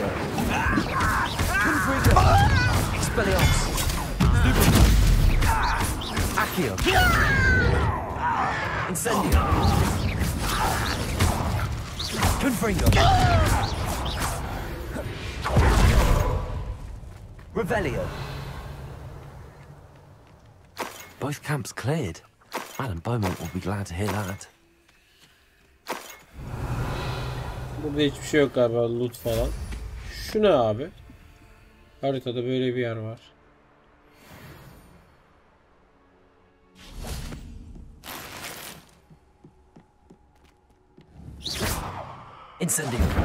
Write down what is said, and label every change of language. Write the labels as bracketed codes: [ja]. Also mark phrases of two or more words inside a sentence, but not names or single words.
[tr] Confringo. Expelliarmus. Accio. Incendio. Confringo. Revelio. [en] Both camps cleared. Madam Beaumont will be glad to hear that. [tr] Burada hiçbir şey yok galiba, loot falan. Şu ne abi? Haritada böyle bir yer var. Incendio.